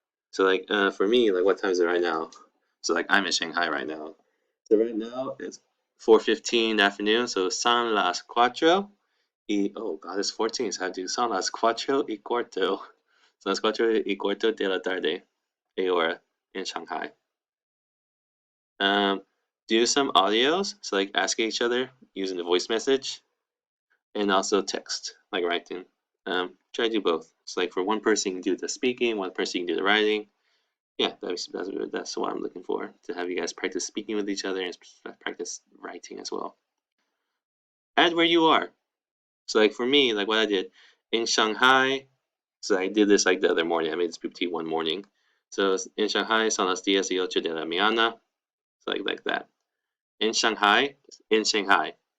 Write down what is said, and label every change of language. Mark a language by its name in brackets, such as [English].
[English] So like for me, like what time is it right now? So like I'm in Shanghai right now. So right now it's 4:15 in the afternoon. So [Spanish] son las cuatro y [English] oh god, it's 14. So I have to do [Spanish] son las cuatro y cuarto. Son las cuatro y cuarto de la tarde, a hora [English] in Shanghai. Do some audios. So like ask each other using the voice message, and also text like writing. Try to do both. So like for one person you can do the speaking, one person you can do the writing. Yeah, that's what I'm looking for, to have you guys practice speaking with each other and practice writing as well. Add where you are. So like for me, like what I did in Shanghai, so I did this like the other morning. I made this PPT one morning. So in Shanghai, [Spanish] son las 10:08 de la mañana. [English] So like that. In Shanghai, it's in Shanghai.